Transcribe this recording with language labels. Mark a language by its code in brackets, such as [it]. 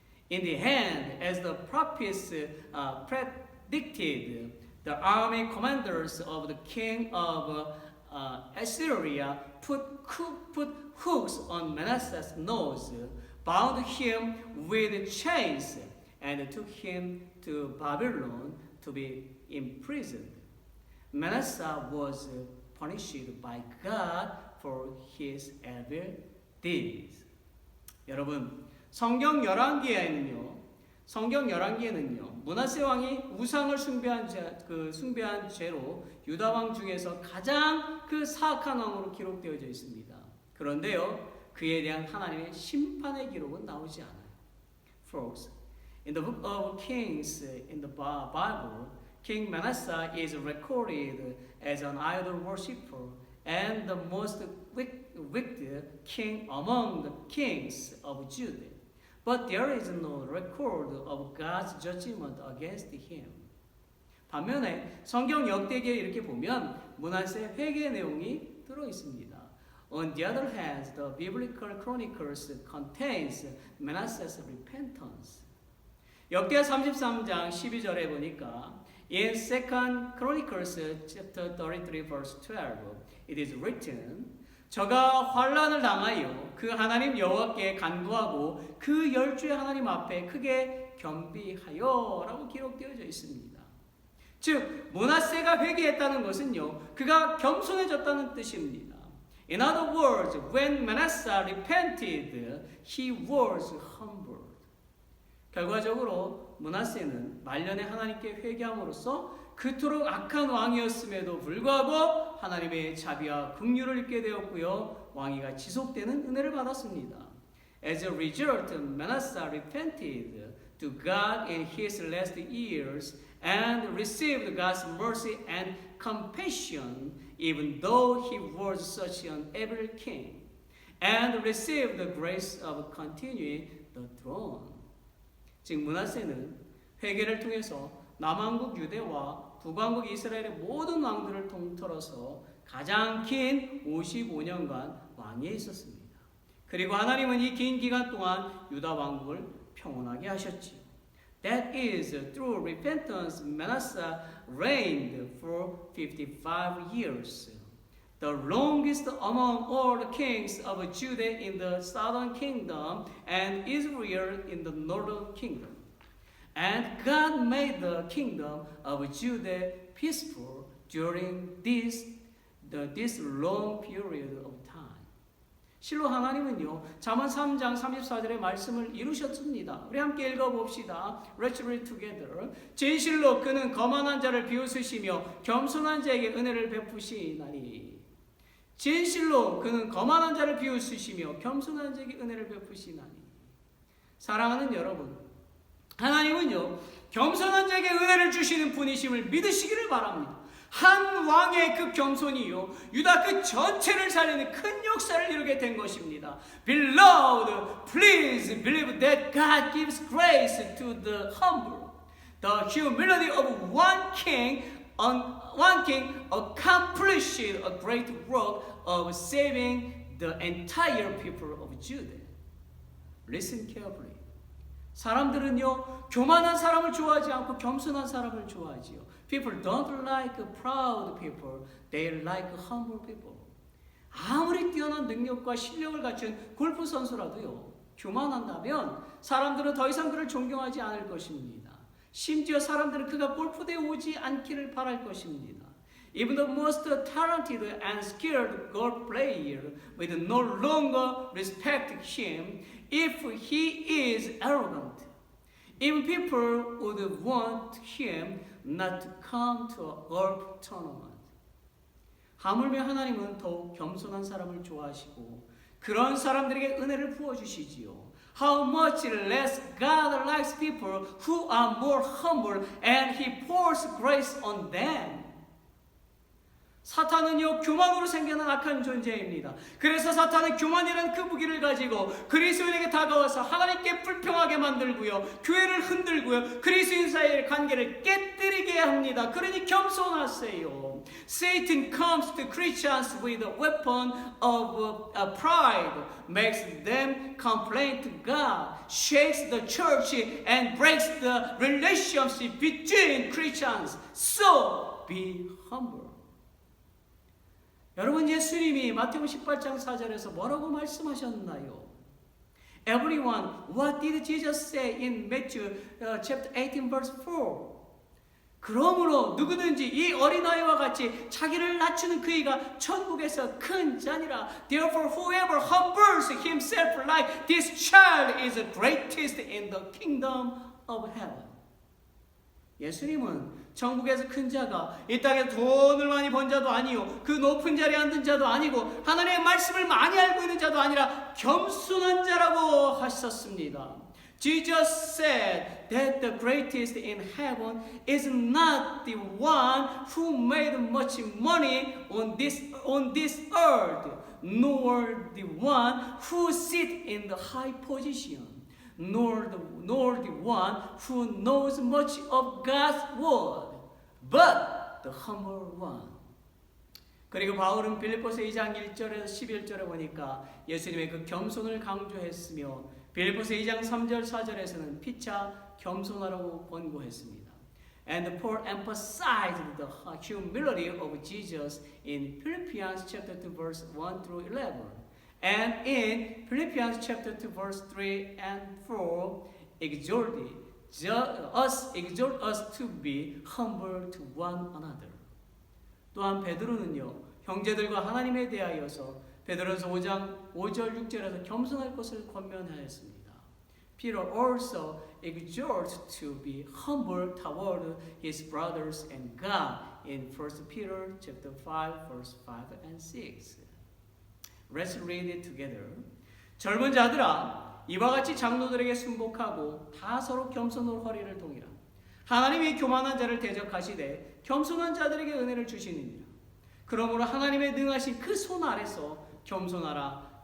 [en] In the end, as the prophets predicted, the army commanders of the king of Assyria put hooks on Manasseh's nose, bound him with chains, and took him to Babylon to be imprisoned. Manasseh was punished by God for his evil deeds. [ko] 여러분, 성경 열왕기에는요, 므낫세 왕이 우상을 숭배한 죄로 유다 왕 중에서 가장 그 사악한 왕으로 기록되어져 있습니다. 그런데요, 그에 대한 하나님의 심판의 기록은 나오지 않아요. [en] Folks, in the book of Kings in the Bible, King Manasseh is recorded as an idol worshipper and the most wicked king among the kings of Judah. But there is no record of God's judgment against him. [ko] 반면에 성경 역대기에 이렇게 보면 므낫세 회개 내용이 들어 있습니다. [en] On the other hand, the biblical chronicles contains Manasseh's repentance. [ko] 역대하 33장 12절에 보니까 [en] in 2 Chronicles chapter 33 verse 12 it is written [ko] 저가 환난을 당하여 그 하나님 여호와께 간구하고 그 열주의 하나님 앞에 크게 겸비하여 라고 기록되어져 있습니다. 즉 므낫세가 회개했다는 것은요 그가 겸손해졌다는 뜻입니다. [en] In other words, when Manasseh repented, he was humbled. [ko] 결과적으로 므낫세는 말년에 하나님께 회개함으로써 그토록 악한 왕이었음에도 불구하고 하나님의 자비와 긍휼을 입게 되었고요. 왕위가 지속되는 은혜를 받았습니다. [en] As a result, Manasseh repented to God in his last years and received God's mercy and compassion even though he was such an evil king and received the grace of continuing the throne. [ko] 즉 므낫세는 회개를 통해서 남왕국 유대와 북왕국 이스라엘의 모든 왕들을 통틀어서 가장 긴 55년간 왕위에 있었습니다. 그리고 하나님은 이 긴 기간 동안 유다 왕국을 평온하게 하셨지요. [en] That is, through repentance, Manasseh reigned for 55 years, the longest among all the kings of Judah in the southern kingdom and Israel in the northern kingdom. And God made the kingdom of Judah peaceful during this long period of time. [ko] 실로 하나님은요, 잠언 3장 34절의 말씀을 이루셨습니다. 우리 함께 읽어봅시다. [en] Let's read together. [ko] 진실로 그는 거만한 자를 비웃으시며 겸손한 자에게 은혜를 베푸시나니. 진실로 그는 거만한 자를 비웃으시며 겸손한 자에게 은혜를 베푸시나니. 사랑하는 여러분, 하나님은요 겸손한 자에게 은혜를 주시는 분이심을 믿으시기를 바랍니다. 한 왕의 그 겸손이요 유다 그 전체를 살리는 큰 역사를 이루게 된 것입니다. [en] Beloved, please believe that God gives grace to the humble. The humility of one king accomplished a great work of saving the entire people of Judah. Listen carefully. [ko] 사람들은요 교만한 사람을 좋아하지 않고 겸손한 사람을 좋아하지요. [en] People don't like proud people. They like humble people. [ko] 아무리 뛰어난 능력과 실력을 갖춘 골프 선수라도요 교만한다면 사람들은 더 이상 그를 존경하지 않을 것입니다. 심지어 사람들은 그가 골프대에 오지 않기를 바랄 것입니다. [en] Even the most talented and skilled golf player will no longer respect him if he is arrogant. Even people would want him not to come to a golf tournament. [ko] 하물며 하나님은 더욱 겸손한 사람을 좋아하시고 그런 사람들에게 은혜를 부어주시지요. [en] How much less God likes people who are more humble and He pours grace on them. [ko] 사탄은요 교만으로 생겨난 악한 존재입니다. 그래서 사탄은 교만이라는 그 무기를 가지고 그리스도인에게 다가와서 하나님께 불평하게 만들고요, 교회를 흔들고요, 그리스도인 사이의 관계를 깨뜨리게 합니다. 그러니 겸손하세요. [en] Satan comes to Christians with a weapon of pride, makes them complain to God, shakes the church and breaks the relationship between Christians. So be humble. [ko] 여러분, 예수님이 마태복음 18장 4절에서 뭐라고 말씀하셨나요? [en] Everyone, what did Jesus say in Matthew chapter 18 verse 4? [ko] 그러므로 누구든지 이 어린아이와 같이 자기를 낮추는 그이가 천국에서 큰 자니라. [en] Therefore whoever humbles himself like this child is the greatest in the kingdom of heaven. [ko] 예수님은 천국에서 큰 자가 이 땅에 돈을 많이 번 자도 아니요, 그 높은 자리에 앉은 자도 아니고 하나님의 말씀을 많이 알고 있는 자도 아니라 겸손한 자라고 하셨습니다. [en] Jesus said that the greatest in heaven is not the one who made much money on this earth, nor the one who sits in the high position, nor the one who knows much of God's word, but the humble one. [ko] 그리고 바울은 빌립보서 2장 1절에서 11절에 보니까 예수님의 그 겸손을 강조했으며 빌립보서 2장 3절 4절에서는 피차 겸손하라고 권고했습니다. [en] And Paul emphasized the humility of Jesus in Philippians chapter 2 verse 1 through 11. And in Philippians chapter 2 verse 3 and 4 exhort us to be humble to one another. [ko] 또한 베드로는요, 형제들과 하나님에 대하여서 베드로서 5장 5절 6절에서 겸손할 것을 권면하였습니다. [en] Peter also exhorts to be humble toward his brothers and God in 1 Peter chapter 5 verse 5 and 6. Let's read it together. [ko] 젊은 자들아, 이와 같이 장로들에게 순복하고 다 서로 겸손으로 허리를 동이라. 하나님이 교만한 자를 대적하시되 겸손한 자들에게 은혜를 주시느니라. 그러므로 하나님의 능하신 그 손 아래서 겸손하라.